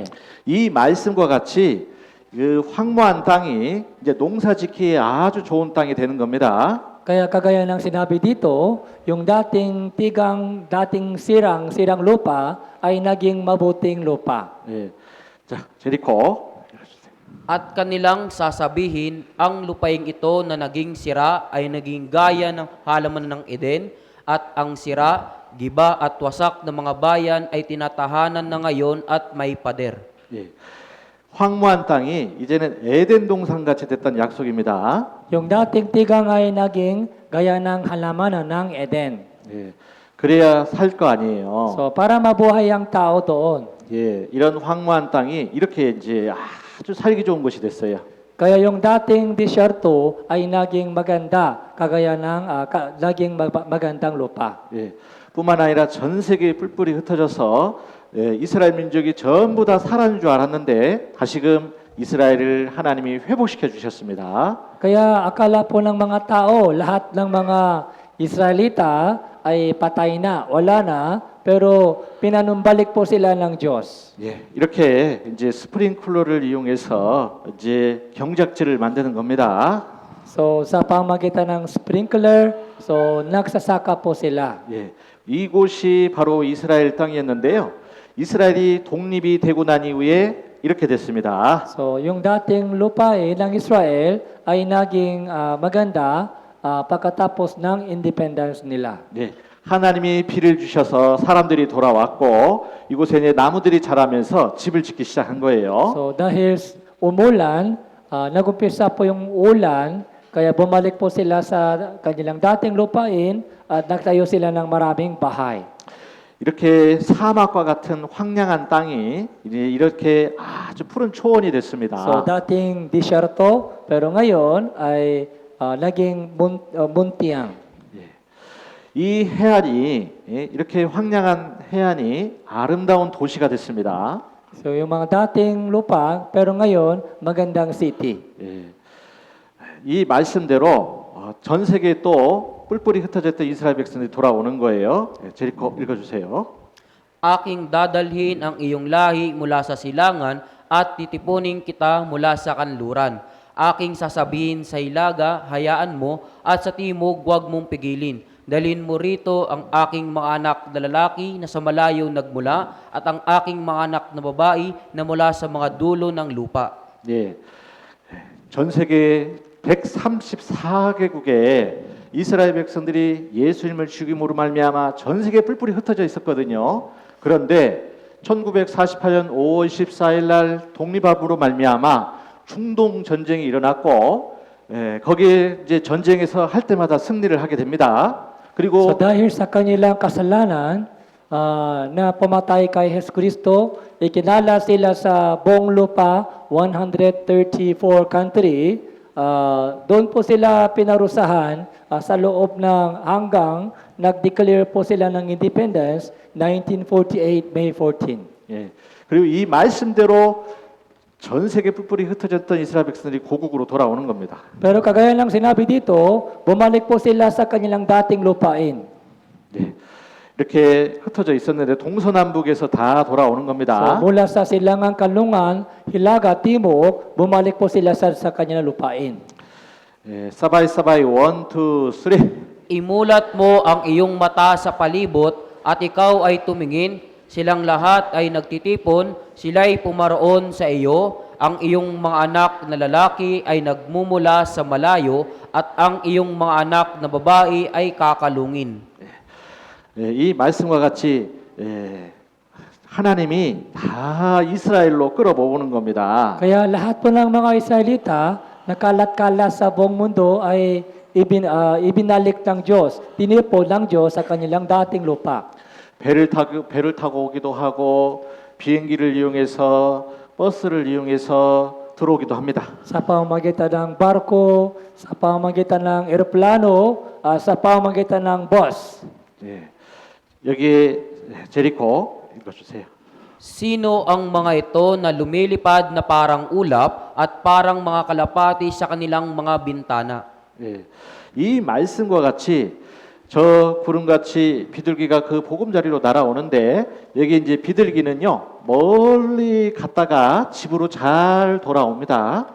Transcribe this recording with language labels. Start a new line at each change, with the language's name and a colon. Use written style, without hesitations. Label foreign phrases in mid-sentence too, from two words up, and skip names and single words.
Korean: 이 말씀과 같이 그 황무한 땅이 이제 농사짓기에 아주 좋은 땅이 되는 겁니다.
Filipino: Kaya kagaya ng sinabi dito, yung dating sirang lupa ay naging mabuting lupa.
Korean: 예. 자, 제리코.
Filipino: At kanilang sasabihin, ang lupaing ito na naging sira ay naging gaya ng halaman ng Eden, at ang sira, giba at wasak ng mga bayan ay tinatahanan na ngayon at may pader.
Korean: 예. 황무한 땅이 이제는 에덴 동산 같이 됐던 약속입니다.
Filipino: Yung dating tigang ay naging gaya ng halamanan ng Eden.
Korean: 예. 그래야 살 거 아니에요.
Filipino: So para mabuhay ang tao doon.
Korean: 예. 이런 황무한 땅이 이렇게 이제 아주 살기 좋은 곳이 됐어요.
Filipino: Kaya yung dating disyerto ay naging maganda, kagaya ng naging magandang lupa.
Korean: 예. 뿐만 아니라 전 세계에 뿔뿔이 흩어져서 이스라엘 민족이 전부 다 살아는 줄 알았는데 다시금 이스라엘을 하나님이 회복시켜 주셨습니다.
Filipino: Kaya akala po ng mga tao, lahat ng mga Israelita ay patay na, wala na, pero pinanumbalik po sila ng Diyos.
Korean: 예, 이렇게 이제 스프링클러를 이용해서 이제 경작지를 만드는 겁니다.
Filipino: So sa pamagitan ng sprinkler, so nagsasaka po sila.
Korean: 예, 이곳이 바로 이스라엘 땅이었는데요. 이스라엘이 독립이 되고 난 이후에 이렇게 됐습니다.
Filipino: So yung dating lupain ng Israel ay naging maganda pagkatapos ng independence nila.
Korean: 네, 하나님이 비를 주셔서 사람들이 돌아왔고 이곳에 이제 나무들이 자라면서 집을 짓기 시작한 거예요.
Filipino: So dahil umulan, nagumpisa po yung ulan, kaya bumalik po sila sa kanilang dating lupain at nagtayo sila ng maraming bahay.
Korean: 이렇게 사막과 같은 황량한 땅이 이제 이렇게 아주 푸른 초원이 됐습니다.
Filipino: So dating disyerto, pero ngayon ay naging muntiang.
Korean: 이 해안이 이렇게 황량한 해안이 아름다운 도시가 됐습니다.
Filipino: So yung mga dating lupa, pero ngayon magandang city.
Korean: 예. 이 말씀대로 전 세계에 또 뿔뿔이 흩어졌던 이스라엘 백성들이 돌아오는 거예요. 제리코 읽어주세요.
Filipino: Aking dadalhin ang iyong lahi mula sa silangan at titipunin kita mula sa kanluran. Aking sasabihin sa hilaga, hayaan mo, at sa timog huwag mong pigilin. Dalhin mo rito ang aking mga anak na lalaki na sa malayo nagmula at ang aking mga anak na babae na mula sa mga dulo ng lupa.
Korean: 예, 전 세계 134개국에 이스라엘 백성들이 예수님을 죽임으로 말미암아 전 세계에 뿔뿔이 흩어져 있었거든요. 그런데 1948년 5월 14일 날 독립합으로 말미암아 중동 전쟁이 일어났고 거기에 이제 전쟁에서 할 때마다 승리를 하게 됩니다.
Filipino: So
Korean: 그리고
Filipino: dahil sa kanilang kasalanan na pumatay kay Jesus Kristo, ikinala sila sa buong lupa, 134 country. Doon po sila pinarusahan sa loob ng hanggang nag-declare po sila ng independence 1948 May 14.
Korean: 예, 그리고 이 말씀대로 전 세계 뿔뿔이 흩어졌던 이스라엘 백성들이 고국으로 돌아오는 겁니다.
Filipino: Pero kagaya ng sinabi dito, bumalik po sila sa kanilang dating lupain.
Korean: 네, 이렇게 흩어져 있었는데 동서남북에서 다 돌아오는
Filipino: So
Korean: 겁니다.
Filipino: mula sa silangang kanlungan, hilaga, timog, bumalik po sila sa kanilang lupain.
Korean: 예, 사바이 1, 2, 3.
Filipino: Imulat mo ang iyong mata sa palibot at ikaw ay tumingin. Silang lahat ay nagtitipon, sila'y pumaroon sa iyo. Ang iyong mga anak na lalaki ay nagmumula sa malayo at ang iyong mga anak na babae ay kakalungin.
Korean: 예, 이 말씀과 같이 하나님이 다 이스라엘로 끌어모으는 겁니다.
Filipino: Kaya lahat po ng mga Israelita na kalat-kalat sa buong mundo ay ibinalik ng Diyos, tinipon ng Diyos sa kanilang dating lupa.
Korean: 배를 타고 오기도 하고 비행기를 이용해서 버스를 이용해서 들어오기도 합니다.
Filipino: Sa pamamagitan ng barko, sa pamamagitan ng eroplano, sa pamamagitan ng bus.
Korean: 예, 여기에 제리코 읽어주세요.
Filipino: Sino ang mga ito na lumilipad na parang ulap at parang mga kalapati sa kanilang mga bintana?
Korean: 예, 이 말씀과 같이 저 구름같이 비둘기가 그 보금자리로 날아오는데 여기 이제 비둘기는요 멀리 갔다가 집으로 잘 돌아옵니다.